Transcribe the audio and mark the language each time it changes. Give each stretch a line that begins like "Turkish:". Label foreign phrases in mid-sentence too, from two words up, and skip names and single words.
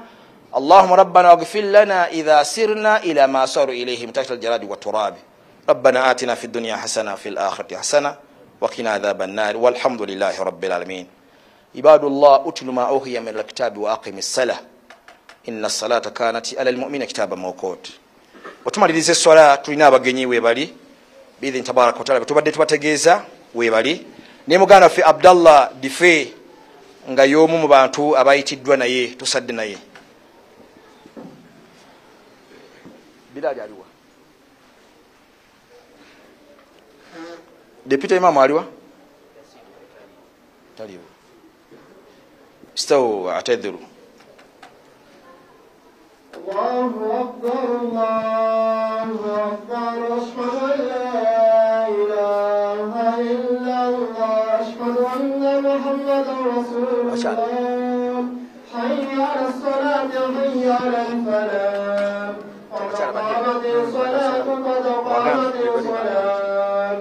Arabic: اللهم ربنا اغفر لنا اذا سرنا الى ما صاروا اليه من تحت الجراد والتراب. ربنا آتنا في الدنيا حسنة في الآخرة حسنة وقنا عذاب النار والحمد لله رب العالمين. عباد الله اتل ما أوحي من الكتاب وأقم الصلاة إن الصلاة كانت على المؤمن كتابا موقوتا.
Ganda: otumaliriza eswala tulina abagenyi webali bidhi
Arabic: تبارك وتعالى
Ganda: tubadde tubategeeza webali ne muganda waffe Abdallah Dife nga y'omu mu bantu abayitiddwa naye tusadde naye Bilali aliwa
English: Deputy Imam
Ganda: aliwa taliwa
Arabic: استووا اعتذروا. الله أكبر الله أكبر أشهد أن لا إله إلا الله أشهد أن محمدا رسول الله حي على الصلاة حي على الفلاح قد قامت الصلاة قد قامت الصلاة.